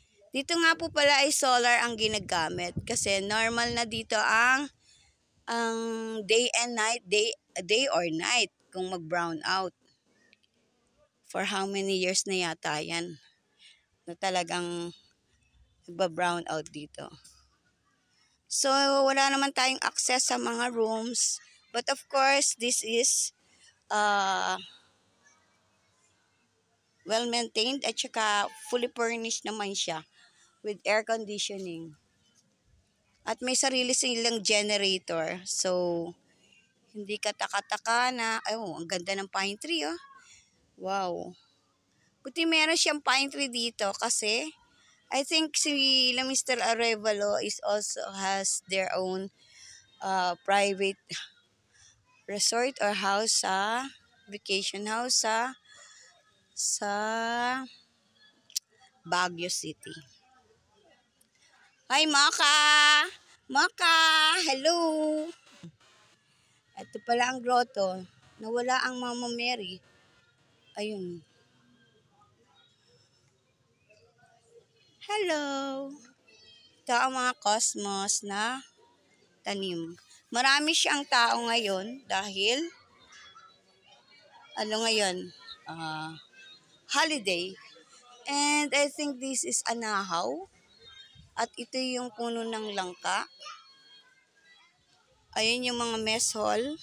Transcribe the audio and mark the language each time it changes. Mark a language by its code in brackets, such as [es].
[tl] Dito nga po pala ay solar ang ginagamit kasi normal na dito ang [en] day and night, day or night [tl] kung mag-brown out. [en] For how many years [tl] na yata yan na talagang nagba-brown out dito. So, wala naman tayong access sa mga rooms. [en] But of course, this is well-maintained [tl] at saka [en] fully furnished naman siya with air conditioning. [tl] At may sarili silang generator. So, hindi ka taka-taka na, ang ganda ng pine tree, oh. Wow. Buti meron siyang pine tree dito kasi [en] I think [tl] si Mr. [en] Arevalo has their own private resort or house vacation house sa Baguio City. [tl] Hi, Maka! Maka! Hello! Ito pala ang grotto. Nawala ang Mama Mary. Ayun. [en] Hello! [tl] Ito ang mga cosmos na tanim. Marami siyang tao ngayon dahil ngayon? [en] Holiday. And I think this is anahaw. [tl] At ito yung puno ng langka. Ayun yung mga mess hall.